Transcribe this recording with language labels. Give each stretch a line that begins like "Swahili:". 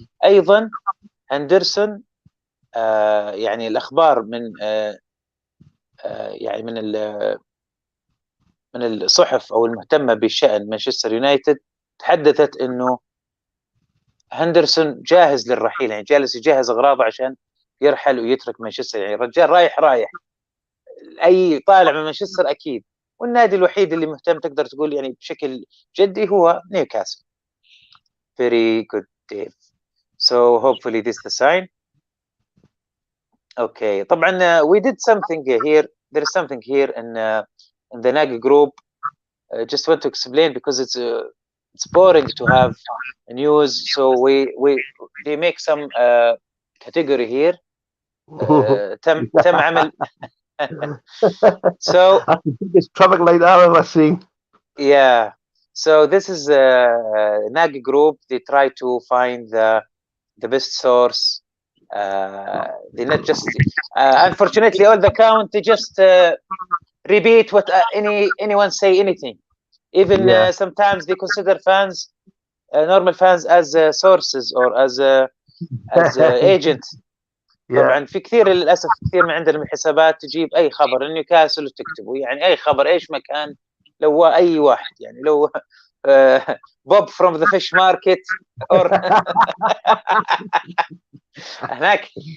Arabic: ايضا هندرسون يعني الاخبار من يعني من الصحف او المهتمه بشان مانشستر يونايتد تحدثت انه هندرسون جاهز للرحيل، يعني جالس يجهز اغراضه عشان يرحل ويترك مانشستر. يعني الرجال رايح اي طالع من مانشستر اكيد، والنادي الوحيد اللي مهتم تقدر تقول يعني بشكل جدي هو نيوكاسل.
English: Very good, Dave. So hopefully this is the sign. Okay. طبعا we did something here. There is something here in the Nagi group. Just want to explain because it's boring to have news. So they make some category here.
Arabic: تم عمل
English: so that's the biggest traffic light I've ever seen. Yeah. So this is a Nagi group. They try to find the best source. They not just unfortunately all the account they just repeat what anyone say anything. Even sometimes they consider fans, normal fans, as sources or as agent.
Arabic: طبعا في كثير للاسف كثير من عندنا من الحسابات تجيب اي خبر نيوكاسل وتكتبه، يعني اي خبر ايش ما كان، لو اي واحد يعني لو
English: Bob from the fish market
Arabic: هناك.